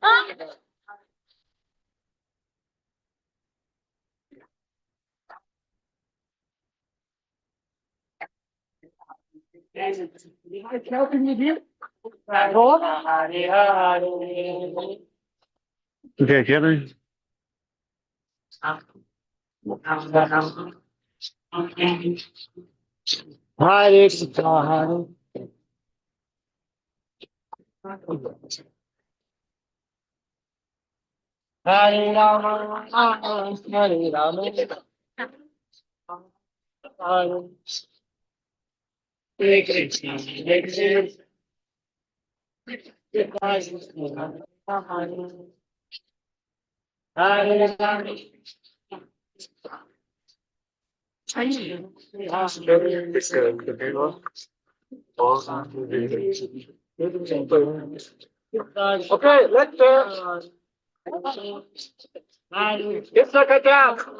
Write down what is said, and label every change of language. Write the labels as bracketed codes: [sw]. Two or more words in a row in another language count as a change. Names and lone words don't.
[de] Ich glaube nicht hier. Okay, gerne. [sa] हरे कृष्ण, हरे. हरे राम, हरे राम. हरे कृष्ण, हरे कृष्ण. हरे राम. [en] Okay, let's It's like a dog.